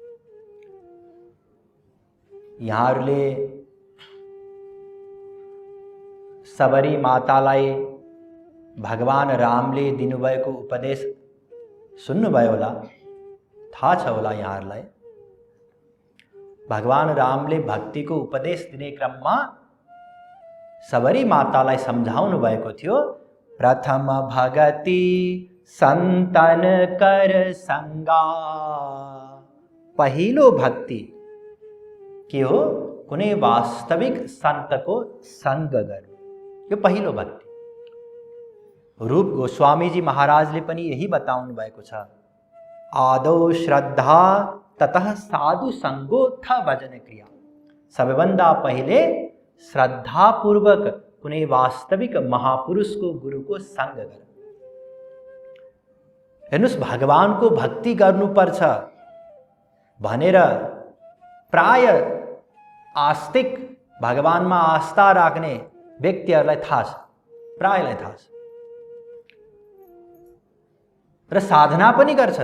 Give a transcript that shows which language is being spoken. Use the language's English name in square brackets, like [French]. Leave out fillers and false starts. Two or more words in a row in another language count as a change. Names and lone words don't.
[Nepali] यहाँहरूले सबरी मातालाई भगवान रामले दिनुभएको उपदेश सुन्नुभयो होला, थाहा छ होला यहाँहरूलाई। भगवान रामले भक्तिको उपदेश दिने क्रममा सबरी मातालाई सम्झाउनु भएको थियो, [Awadhi] प्रथम भगति संतन कर संगा। [Nepali] पहिलो भक्ति के हो? कुनै वास्तविक सन्तको संग गर्नु, यो पहिलो भक्ति। रूप गोस्वामीजी महाराजले पनि यही बताउनु भएको छ, [Sanskrit] आदौ श्रद्धा ततः साधु संगोत्थ भजन क्रिया। [Nepali] सबैभन्दा पहिले श्रद्धापूर्वक कुनै वास्तविक महापुरुषको गुरुको संग गर। हेर्नुस्, भगवानको भक्ति गर्नुपर्छ भनेर प्राय आस्तिक भगवानमा आस्था राख्ने व्यक्तिहरूलाई थाहा छ, प्रायलाई थाहा छ, र साधना पनि गर्छन्।